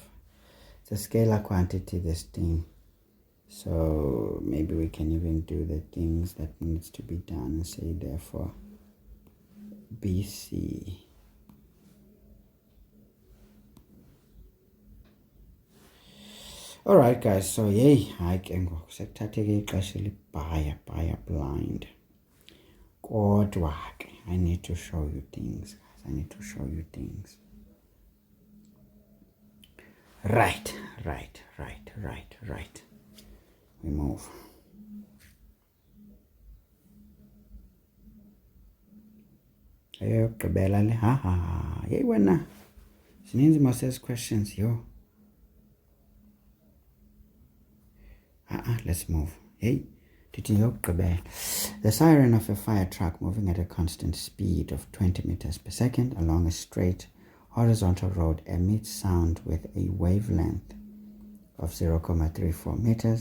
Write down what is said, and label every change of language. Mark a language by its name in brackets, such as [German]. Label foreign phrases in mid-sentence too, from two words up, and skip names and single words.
[English] It's a scalar quantity, this thing. So maybe we can even do the things that needs to be done and say therefore BC. Alright guys, so yay, [Xhosa] hayi ke ngoku sekuthatheke ixesha elibhaya blind. Kodwa ke, [English] I need to show you things, guys. I need to show you things. Right. We move. [Xhosa] Ayogqibela le yey wena. [English] Zininzi most of these questions, yo. Let's move. Hey, the siren of a fire truck moving at a constant speed of 20 meters per second along a straight horizontal road emits sound with a wavelength of 0.34 meters.